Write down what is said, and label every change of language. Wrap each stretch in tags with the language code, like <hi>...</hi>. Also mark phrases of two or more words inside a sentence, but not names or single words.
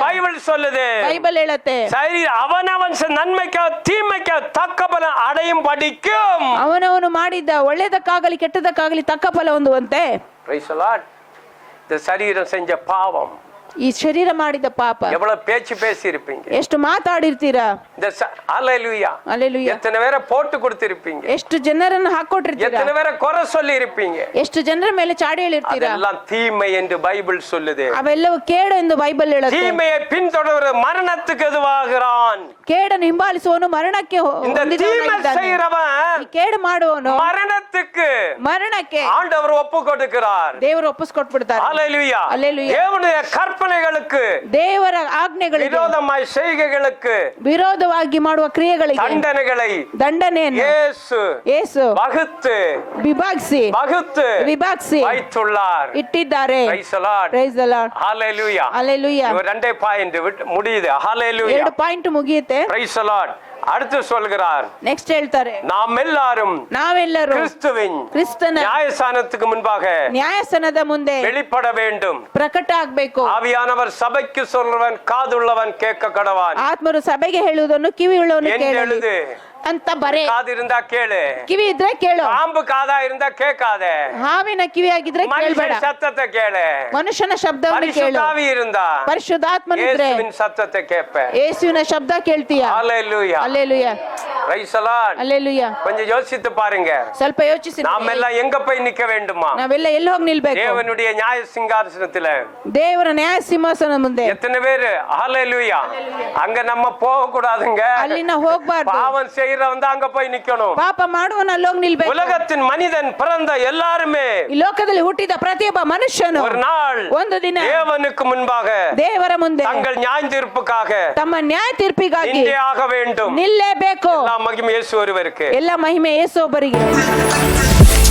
<ta>பைபிள் சொல்லுது.</ta> <kn>ಬೈಬಲ್ ಹೇಳುತ್ತೆ</kn> <ta>சரி அவனவன் நன்மைக்கோ தீமைக்கோ தக்க பலன் அடையும் படிக்கும்.</ta> <kn>ಅವನವನು ಮಾಡಿದ್ದ ಒಳ್ಳೆದಕ್ಕಾಗಲಿ ಕೆಟ್ಟದಕ್ಕಾಗಲಿ ತಕ್ಕ ಫಲ ಹೊಂದುವಂತೆ.</kn> <en>Praise the Lord.</en> <ta>இந்த சரீரம் செஞ்ச பாவம்.</ta> <kn>ಈ ಶರೀರ ಮಾಡಿದ ಪಾಪ.</kn> <ta>எவ்வளவு பேச்சு பேசி இருப்பீங்க.</ta> <kn>ಎಷ್ಟು ಮಾತಾಡಿರ್ತೀರಾ.</kn> <ta>இந்த ஹalleluya. ஹalleluya. எத்தனை பேரை போட்டு கொடுத்திருப்பீங்க.</ta> <kn>ಎಷ್ಟು ಜನರನ್ನು ಹಾಕೊಟ್ಟಿರ್ತೀರಾ.</kn> <ta>எத்தனை பேரை குறை சொல்லி இருப்பீங்க.</ta> <kn>ಎಷ್ಟು ಜನರ ಮೇಲೆ ಚಾಡಿ ಹೇಳಿರ್ತೀರಾ.</kn> <ta>அதெல்லாம் தீமை என்று பைபிள் சொல்லுது.</ta> <kn>ಅವೆಲ್ಲವೂ ಕೇಡು ಎಂದು ಬೈಬಲ್ ಹೇಳುತ್ತೆ.</kn> <ta>தீமையை பின்தொடர்வது மரணத்துக்கு எதுவாகிறான்.</ta> <kn>ಕೇಡನ್ನು ಹಿಂಬಾಲಿಸುವವನು ಮರಣಕ್ಕೆ</kn> <ta>இந்த தீமை செய்கிறவன்</ta> <kn>ಈ ಕೇಡು ಮಾಡುವವನು</kn> <ta>மரணத்துக்கு ஆண்டவர் ஒப்பு கொடுக்கிறார்.</ta> <kn>ದೇವರು ಒಪ್ಪಿಸಿಕೊಟ್ಬಿಡ್ತಾರೆ.</kn> <ta>ஹalleluya. ஹalleluya. தேவனுடைய கற்பனைகளுக்கு</ta> <kn>ದೇವರ ಆಜ್ಞೆಗಳಿಗೆ</kn> <ta>விரோதமாய் செய்கைகளுக்கு</ta> <kn>ವಿರೋಧವಾಗಿ ಮಾಡುವ ಕ್ರಿಯೆಗಳಿಗೆ ದಂಡನೆಯನ್ನು ಯೇಸು ವಿಭಾಗಿಸಿ</kn> <ta>வைத்துள்ளார்</ta> <kn>ಇಟ್ಟಿದ್ದಾರೆ.</kn> <en>Praise the Lord. Praise the Lord. Hallelujah. Hallelujah.</en> <ta>இவர் ரெண்டே பாயிண்ட் முடியுது.</ta> <en>Hallelujah.</en> <kn>ಎರಡು ಪಾಯಿಂಟ್ ಮುಗಿಯುತ್ತೆ.</kn> <en>Praise the Lord.</en> <ta>அடுத்து சொல்கிறார்,</ta> <kn>ನೆಕ್ಸ್ಟ್ ಹೇಳ್ತಾರೆ,</kn> <ta>நாமெல்லரும் கிறிஸ்துவின் நியாயஸ்தானத்துக்கு முன்பாக</ta> <kn>ನ್ಯಾಯಸ್ಥಾನದ ಮುಂದೆ</kn> <ta>வெளிப்பட வேண்டும்.</ta> <kn>ಪ್ರಕಟ ಆಗಬೇಕು.</kn> <ta>ஆவியானவர் சபைக்கு சொல்றவன் காதுள்ளவன் கேட்க கடவான்.</ta> <kn>ಆತ್ಮರು ಸಭೆಗೆ ಹೇಳುವುದನ್ನು ಕಿವಿಯುಳ್ಳವನು ಕೇಳಲಿ ಅಂತ ಬರೆ.</kn> <ta>காது இருந்தா கேளு,</ta> <kn>ಕಿವಿ ಇದ್ರೆ ಕೇಳು.</kn> <ta>பாம்பு காதா இருந்தா கேட்காத.</ta> <kn>ಹಾವಿನ ಕಿವಿ ಆಗಿದ್ರೆ ಕೇಳಬೇಡ.</kn> <ta>சத்தத்தை கேளு.</ta> <kn>ಮನುಷ್ಯನ ಶಬ್ದವನ್ನು ಕೇಳು.</kn> <ta>பரிசுத்தாவி இருந்தா</ta> <kn>ಪರಿಶುದ್ಧಾತ್ಮನಿದ್ರೆ</kn> <ta>ಯೇಸುವಿನ சத்தத்தை கேட்ப.</ta> <kn>ಯೇಸುವಿನ ಶಬ್ದ ಕೇಳ್ತೀಯಾ?</kn> <ta>ஹalleluya. ஹalleluya.</ta> <en>Praise the Lord.</en> <ta>ஹalleluya. கொஞ்சம் யோசித்து பாருங்க.</ta> <kn>ಸ್ವಲ್ಪ ಯೋಚಿಸಿ.</kn> <ta>நாமெல்லாம் எங்க போய் நிக்க வேண்டுமா?</ta> <kn>ನಾವೆಲ್ಲ ಎಲ್ಲಿ ಹೋಗಿ ನಿಲ್ಬೇಕು?</kn> <ta>தேவனுடைய நியாய சிங்காசனத்துல,</ta> <kn>ದೇವರ ನ್ಯಾಯ ಸಿಂಹಾಸನ ಮುಂದೆ.</kn> <ta>எத்தனை பேர் ஹalleluya. அங்க நம்ம போக கூடாதுங்க.</ta> <kn>ಅಲ್ಲಿ ನಾವು ಹೋಗಬಾರದು.</kn> <ta>பாவம் செய்யறவன் தான் அங்க போய் நிக்கணும்.</ta> <kn>ಪಾಪ ಮಾಡುವವನು ಅಲ್ಲಿ ಹೋಗಿ ನಿಲ್ಬೇಕು.</kn> <ta>உலகத்தின் மனிதன் பிறந்த எல்லாருமே,</ta> <kn>ಈ ಲೋಕದಲ್ಲಿ ಹುಟ್ಟಿದ ಪ್ರತಿಯೊಬ್ಬ ಮನುಷ್ಯನು</kn> <ta>ஒரு நாள்</ta> <kn>ಒಂದು ದಿನ</kn> <ta>தேவனுக்கு முன்பாக</ta> <kn>ದೇವರ ಮುಂದೆ</kn> <ta>தங்கள் நியாய தீர்ப்புக்காக</ta> <kn>ತಮ್ಮ ನ್ಯಾಯ ತೀರ್ಪಿಗಾಗಿ</kn> <ta>நின்றே ஆக வேண்டும்.</ta> <kn>ನಿಲ್ಲೇಬೇಕು.</kn> <ta>எல்லா மகிமை இயேசு ஒருவருக்கு.</ta> <kn>ಎಲ್ಲ ಮಹಿಮೆ ಯೇಸು ಒಬ್ಬರಿಗೆ.</kn>